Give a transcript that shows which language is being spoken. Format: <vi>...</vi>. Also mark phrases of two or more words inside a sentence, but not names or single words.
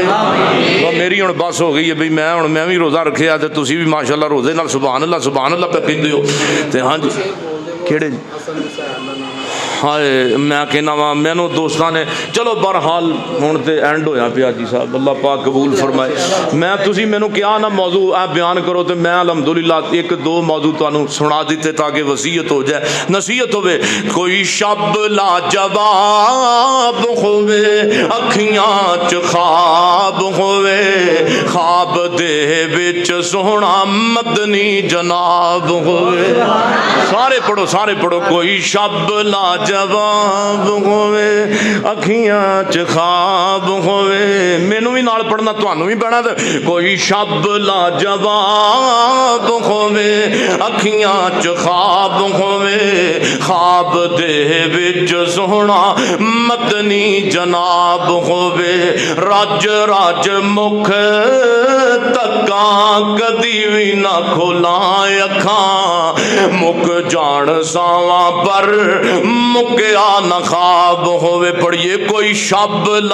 <pa>میری ہن بس ہو گئی ہے بھئی میں بھی روزہ رکھیا تے تسی بھی ماشاءاللہ روزے نال</pa> <ar>سبحان اللہ</ar> <pa>پہ کہندے ہو تے ہاں جی کیڑے ہائے میں کہنا وا مینوں دوستاں نے چلو بہرحال ہن تے اینڈ ہویا پیا جی صاحب اللہ پاک قبول فرمائے میں تسی مینوں کیا نا موضوع بیان کرو تے میں الحمدللہ ایک دو موضوع تانوں سنا دیتے تاکہ وصیت ہو جائے نصیحت ہوے کوئی شب لاجواب ہوے اکھیاں چ خواب ہوے خواب دے وچ سوہنا مدنی جناب ہوے سارے پڑھو کوئی شب لاجواب ہوے اکھیاں چ خواب ہوے مینوں بھی نال پڑھنا تانوں بھی پڑھنا تے کوئی شب لاجواب ہوے اکھیاں چ خواب ہوے خواب دے وچ سوہنا مدنی جناب ہوے رج رج مکھ تکاں کدی وی نہ کھولاں اکھاں مک جان ساواں پر مکیا نہ خواب ہوے پڑھیے کوئی شب</pa>